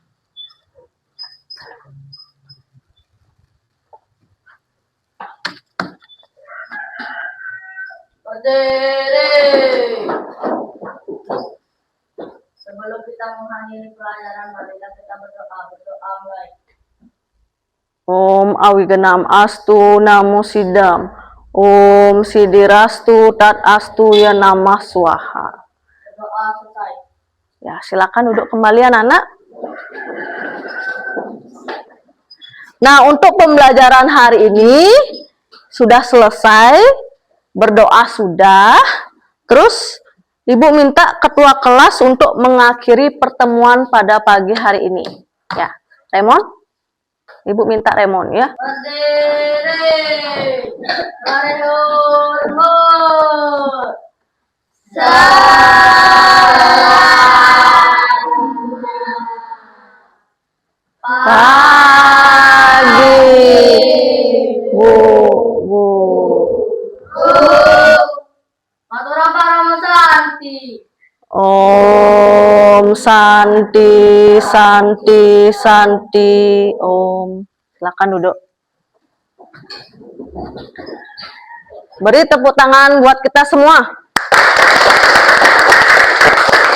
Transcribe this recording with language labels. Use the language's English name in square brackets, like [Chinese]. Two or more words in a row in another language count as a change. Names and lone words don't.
[Indonesian] Berdiri. Sebelum kita mengakhiri pelajaran, marilah kita berdoa. Berdoa mulai. [Sanskrit] Om Awigenam Astu Namo Sidam. Om Sidirastu Tat Astu Ya Namah Swaha. [Indonesian] Berdoa selesai. Ya, silakan duduk kembali anak-anak. Nah, untuk pembelajaran hari ini sudah selesai. Berdoa sudah. Terus Ibu minta ketua kelas untuk mengakhiri pertemuan pada pagi hari ini. Ya, Raymond? Ibu minta Raymond ya. Berdiri. Marihur. Pagi. Bu. [Sanskrit] Matura Parama Santi. Om Santi, Santi, Santi, Om. [Indonesian] Silakan duduk. Beri tepuk tangan buat kita semua.